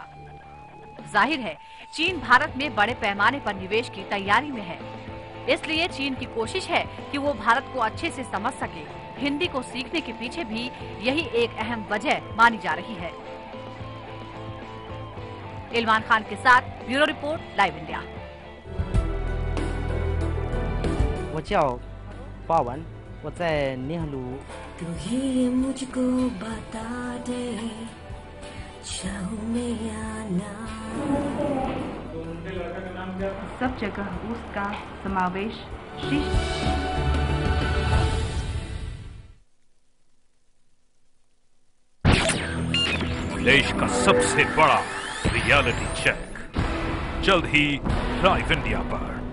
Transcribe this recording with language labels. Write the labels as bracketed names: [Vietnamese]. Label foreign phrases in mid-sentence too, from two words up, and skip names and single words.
[Hindi] जाहिर है चीन भारत में बड़े पैमाने पर निवेश की तैयारी में है, इसलिए चीन की कोशिश है कि वो भारत को अच्छे से समझ सके। हिंदी को सीखने के पीछे भी यही एक अहम वजह मानी जा रही है। इल्मान खान के साथ ब्यूरो रिपोर्ट, लाइव इंडिया। [Chinese] 我叫巴文，我在尼赫鲁。 [Hindi] तू ही मुझको बता दे चाहूं मैं या ना। सब जगह उसका समावेश शीर्ष देश का सबसे बड़ा रियलिटी चेक जल्द ही लाइव इंडिया पर।